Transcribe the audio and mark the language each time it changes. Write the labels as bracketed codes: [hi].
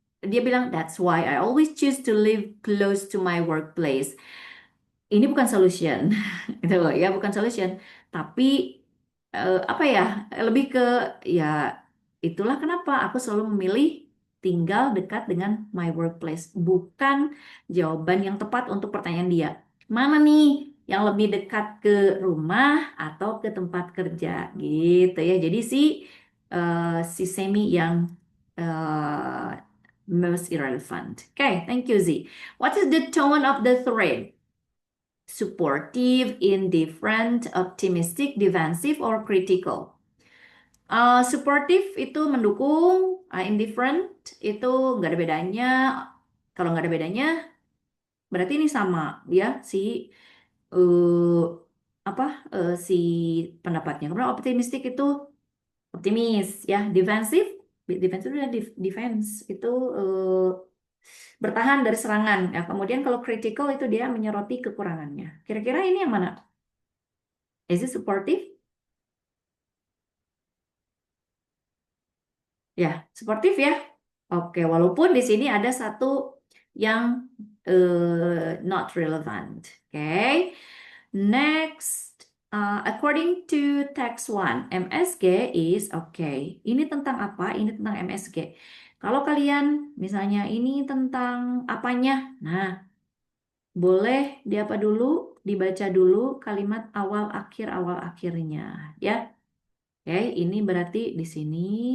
[id] Dia bilang, [en] that's why I always choose to live close to my workplace. [id] Ini bukan solution, gitu loh ya, bukan solution. Tapi apa ya, lebih ke ya itulah kenapa aku selalu memilih tinggal dekat dengan [en] my workplace. [id] Bukan jawaban yang tepat untuk pertanyaan dia. Mana nih yang lebih dekat ke rumah atau ke tempat kerja, gitu ya. Jadi si semi yang uh, [en] most irrelevant. Okay, thank you Z. What is the tone of the thread? Supportive, indifferent, optimistic, defensive, or critical. [id] Supportive itu mendukung, indifferent itu nggak ada bedanya. Kalau nggak ada bedanya, berarti ini sama ya uh, apa si pendapatnya. Kemudian optimistic itu optimis ya, defensive, defensive itu defense itu bertahan dari serangan. Ya, kemudian kalau critical itu dia menyoroti kekurangannya. Kira-kira ini yang mana? [en] Is it supportive? [id] Ya, sportif ya. Oke, walaupun di sini ada satu yang [en] not relevant. Oke, next. According to text one, MSG is okay. [id] Ini tentang apa? Ini tentang MSG. Kalau kalian misalnya ini tentang apanya? Nah, boleh diapa dulu? Dibaca dulu kalimat awal akhirnya, ya. Oke, ini berarti di sini.